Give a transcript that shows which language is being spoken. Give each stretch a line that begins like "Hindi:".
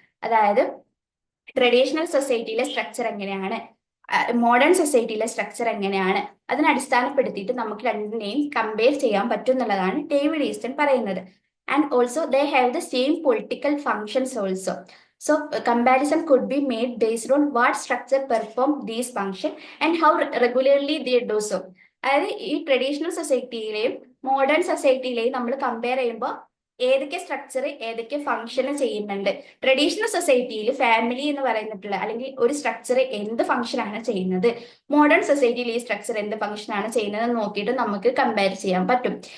Malayalam: അതായത് traditional സൊസൈറ്റിയിലെ structure എങ്ങനെയാണ്, modern സൊസൈറ്റിയിലെ structure എങ്ങനെയാണ്, അതിനെ അടിസ്ഥാനപ്പെടുത്തിയിട്ട് നമുക്ക് രണ്ടിനെയും കമ്പയർ ചെയ്യാൻ പറ്റും എന്നുള്ളതാണ് ഡേവിഡ് ഈസ്റ്റൺ പറയുന്നത്.
English: And also they have the same political functions also. So comparison could be made based on what structure perform these function and how regularly they do so.
Malayalam: അതായത് ഈ ട്രഡീഷണൽ സൊസൈറ്റിയിലെയും മോഡേൺ സൊസൈറ്റിയിലെയും നമ്മൾ compare ചെയ്യുമ്പോൾ ഏതൊക്കെ structure ഏതൊക്കെ function ചെയ്യുന്നുണ്ട്. Traditional സൊസൈറ്റിയിൽ family എന്ന് പറയുന്നിട്ടുള്ള അല്ലെങ്കിൽ ഒരു സ്ട്രക്ചർ എന്ത് ഫംഗ്ഷനാണ് ചെയ്യുന്നത്, മോഡേൺ സൊസൈറ്റിയിൽ ഈ സ്ട്രക്ചർ എന്ത് ഫംഗ്ഷനാണ് ചെയ്യുന്നത് നോക്കിയിട്ട് നമുക്ക് കമ്പയർ ചെയ്യാൻ പറ്റും.